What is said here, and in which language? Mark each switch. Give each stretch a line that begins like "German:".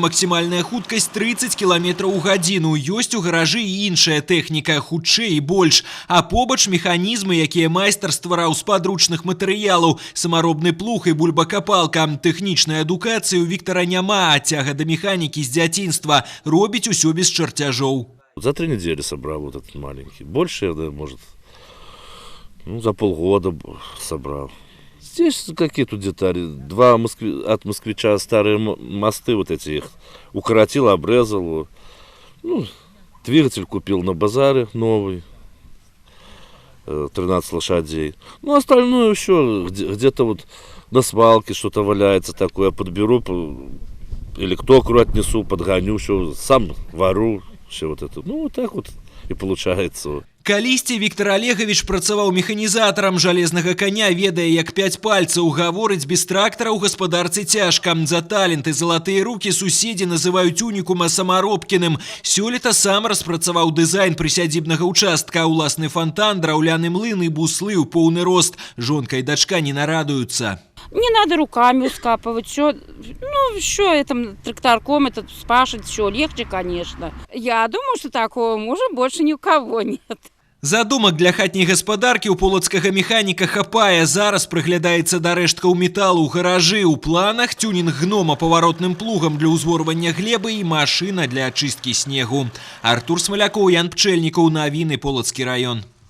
Belarusian: Максімальная хуткасць 30 км ў гадзіну. Ёсць у гаражы і іншая тэхніка, хутчэй і больш. А побач механізмы, якія майстар ствараў з падручных матэрыялаў. Самаробны плуг і бульбакапалка. Тэхнічнай адукацыі у Віктара няма, а цяга да механікі з дзяцінства. Робіць усё без чарцяжоў.
Russian: За 3 недели собрал вот этот маленький. Больше, да, может, за полгода собрал. Здесь какие тут детали. От москвича старые мосты вот эти их укоротил, обрезал. Двигатель купил на базаре новый. 13 лошадей. Остальное еще где-то вот на свалке что-то валяется такое. Подберу, или к токарю отнесу, подгоню, еще сам вару. Все вот это. Вот так вот и получается.
Belarusian: Калісьці Віктор Олегович працаваў механізатарам жалезнага коня, ведае як 5 пальцаў. Гаворыць, без трактара ў гаспадарцы цяжка. За таленты залатыя рукі суседзі называюць унікума самаробкіным. Сёлета сам распрацаваў дызайн прысядзібнага участка. Уласны фонтан, драўляны млын і буслы ў поўны рост. Жонка і дачка не нарадуюцца.
Russian: Не надо руками скапывать, все, это тракторком, это спашет, все легче, конечно. Я думаю, что такого мужа больше ни у кого нет.
Belarusian: Задумак для хатняй гаспадаркі ў полацкага механіка хапае. Зараз прыглядаецца да рэшткаў металу ў гаражы. У планах тюнінг гнома паваротным плугам для ўзворвання глебы і машына для ачысткі снегу. Артур Смалякоў, Ян Пчэльнікаў, навіны Полацкі раён.